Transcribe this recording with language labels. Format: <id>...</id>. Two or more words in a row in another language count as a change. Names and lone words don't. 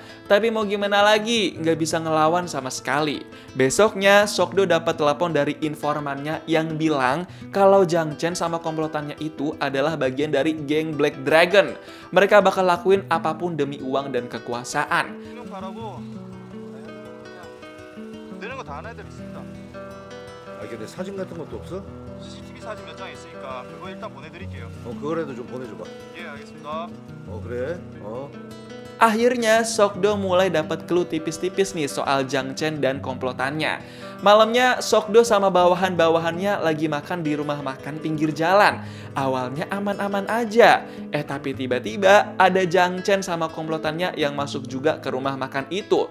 <id>Tapi mau gimana lagi, nggak bisa ngelawan sama sekali. Besoknya, Sokdo dapat telepon dari informannya yang bilang kalau Jang Chen sama komplotannya itu adalah bagian dari geng Black Dragon. Mereka bakal lakuin apapun demi uang dan kekuasaan.</id> <ko>형 가라고. 되는 거 다 하는 애들 있습니다. 아, 근데 사진 같은 것도 없어? CCTV 사진 몇 장 있으니까 그거 일단 보내드릴게요. 그거라도 좀 보내줘봐. 예, 알겠습니다. 그래.</ko> <id>Akhirnya, Sokdo mulai dapat clue tipis-tipis nih soal Jang Chen dan komplotannya. Malamnya, Sokdo sama bawahan-bawahannya lagi makan di rumah makan pinggir jalan. Awalnya aman-aman aja. Tapi tiba-tiba ada Jang Chen sama komplotannya yang masuk juga ke rumah makan itu.</id>